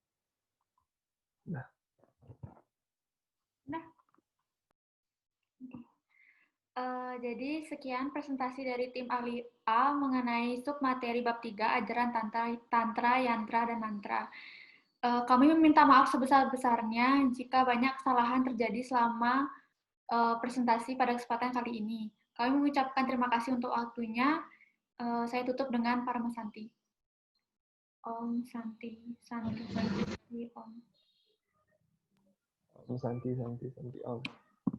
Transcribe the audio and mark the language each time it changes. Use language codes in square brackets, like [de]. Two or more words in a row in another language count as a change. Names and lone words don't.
[id] Jadi sekian presentasi dari tim ahli A mengenai submateri bab 3 ajaran tantra, yantra, dan mantra. Kami meminta maaf sebesar-besarnya jika banyak kesalahan terjadi selama presentasi pada kesempatan kali ini. Kami mengucapkan terima kasih untuk waktunya. Saya tutup dengan Parama Santi. [sa] Om Santi, Santi, Santi, Om. Om Santi, Santi, Santi, Om.